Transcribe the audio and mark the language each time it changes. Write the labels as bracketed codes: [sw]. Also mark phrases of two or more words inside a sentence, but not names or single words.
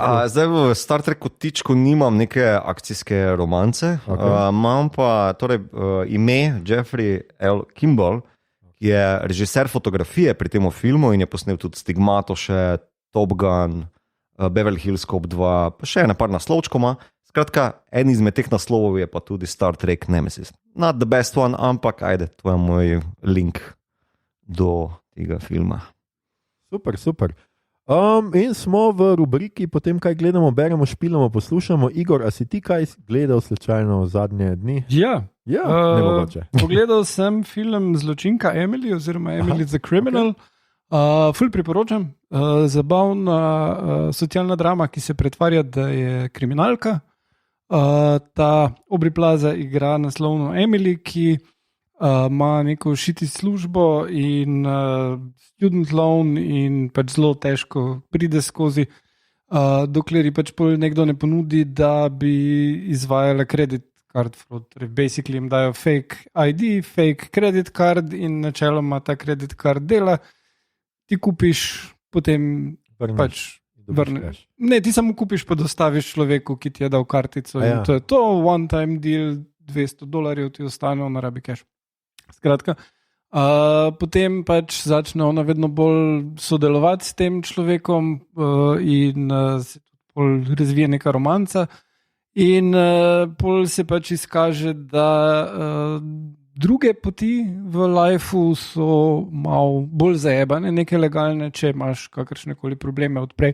[sl] Zdaj v Star Treku tičku nimam neke akcijske romance, imam pa ime Jeffrey L. Kimball, ki je režiser fotografije pri tem filmu in je posnel tudi Stigmato, še Top Gun, Beverly Hills Cop 2, pa še ene par naslovčkoma. Skratka, en izmed teh naslovov je pa tudi Star Trek Nemesis. [en] Not the best one, [sl] ampak ajde, to je moj link do tega filma. Super. In smo v rubriki potem, kaj gledamo, beremo, špilamo, poslušamo. Igor, a si ti kaj gledal slučajno zadnje dni? Ja, nemogoče. Pogledal sem film Zločinka Emily oziroma Emily the Criminal. Ful priporočam. Zabavna socialna drama, ki se pretvarja, da je kriminalka. Ta Aubrey Plaza igra naslovno Emily, ki ima neko šiti službo in [en] student loan [sl] in pač zelo težko pride skozi, dokler ji pač nekdo ne ponudi, da bi izvajala [en] credit card fraud. [sl] Torej, basically jim dajo [en] fake ID, fake credit card [sl] in načeloma ta [en] credit card [sl] dela. Ti kupiš, potem pač vrneš. Ne, ti samo kupiš, pa dostaviš človeku, ki ti je dal kartico. In to je to, [en] one time deal, [sl] $200 ti ostane, ona rabi cash. Skratka, potem pač začne ona vedno bolj sodelovati s tem človekom in se bolj razvije neka romanca in pol se pač izkaže, da druge poti v lifeu so malo bolj zajebane, neke legalne, če imaš kakršne koli probleme odprej.